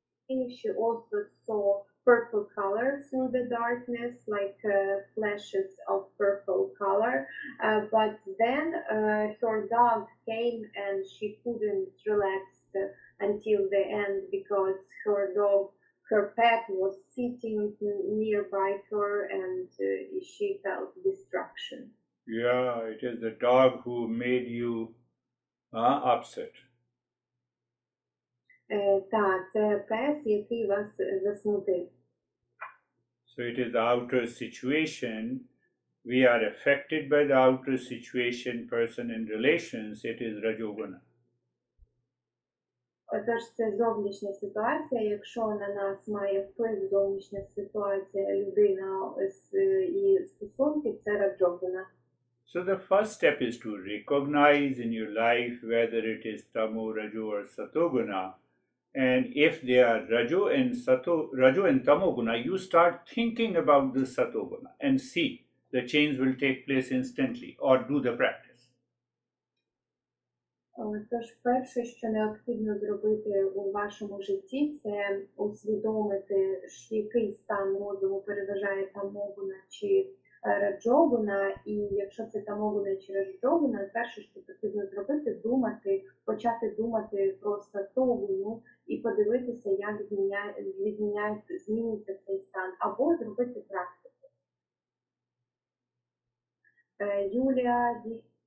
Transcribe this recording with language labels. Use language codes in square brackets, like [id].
[en] She also saw purple color through the darkness, like flashes of purple color, but then her dog came and she couldn't relax until the end because her pet was sitting nearby her, and she felt distraction. Yeah, it is the dog who made you upset. [uk] Так, це пес, який вас засмутив. [en] So it is the outer situation. We are affected by the outer situation, person and relations. It is Rajoguna. [uk] Тож це зовнішня ситуація. Якщо на нас має вплив зовнішня ситуація, людина і стосунки, це Раджогуна. [en] So the first step is to recognize in your life whether it is Tamo, Raju or Satoguna. And if they are Raju and Tamoguna, you start thinking about the Satoguna and see the change will take place instantly, or do the practice. [uk] Тож перше, що необхідно зробити у вашому житті, це усвідомити, який стан розуму переважає Тамогуна чи Раджогуна, і якщо це Тамогуна чи Раджогуна, перше, що потрібно зробити, почати думати про Сатогуну і подивитися, як зміниться цей стан, або зробити практику.